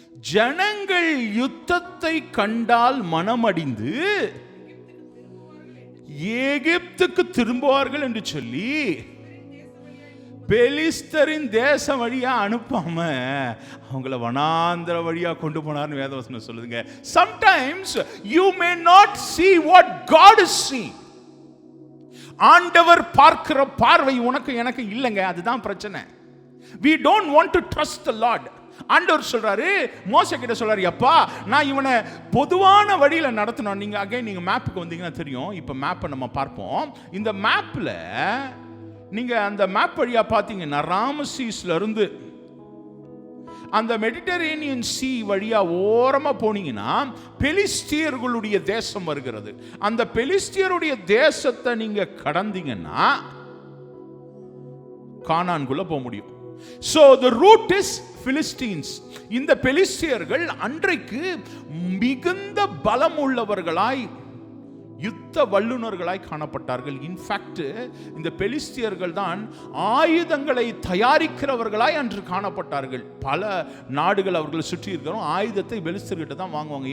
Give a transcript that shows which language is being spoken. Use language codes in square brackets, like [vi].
[ta] ஜனங்கள் யுத்தத்தை கண்டால் மனமடிந்து எகிப்துக்கு திரும்புவார்கள் என்று சொல்லி பெலிஸ்தரின் தேசம் வழியா அனுப்பாம அவங்கள வனாந்தர வழியா கொண்டு போனார்னு வேதவசனம் சொல்லுதுங்க. [en] Sometimes you may not see what God is seeing. [ta] ஆண்டவர் பார்க்கிற பார்வை உனக்கு எனக்கு இல்லைங்க, அதுதான் பிரச்சனை. [en] We don't want to trust the Lord. [ta] ஆண்டவர் சொல்றாரு, மோசே கிட்ட சொல்றாரு, அப்பா நான் இவனை பொதுவான வழியில நடத்தணும். நீங்க மேப்புக்கு வந்தீங்கன்னா தெரியும். இப்ப மேப்பை நம்ம பார்ப்போம். இந்த மேப்ல நீங்க அந்த மேப் வழியா பார்த்தீங்கன்னா ராமசீஸ்ல இருந்து அந்த மெடிட்டரேனியன் சீ வழியா ஓரமா போனீங்கன்னா பெலிஸ்தியர்களுடைய தேசம் வருகிறது. அந்த பெலிஸ்தியருடைய தேசத்தை நீங்க கடந்தீங்கன்னா கானான்குள்ள போக முடியும். [en] So the route is Philistines. [ta] இந்த பெலிஸ்தியர்கள் அன்றைக்கு மிகுந்த பலம் உள்ளவர்களாய், யுத்த வல்லுநர்களாய் காணப்பட்டார்கள். இன்ஃபேக்ட் இந்த பெலிஸ்தியர்கள் தான் ஆயுதங்களை தயாரிக்கிறவர்களாய் அன்று காணப்பட்டார்கள். பல நாடுகள் அவர்கள் சுற்றி இருக்கிறோம் ஆயுதத்தை பெலிஸ்தியர்கிட்ட தான் வாங்குவாங்க.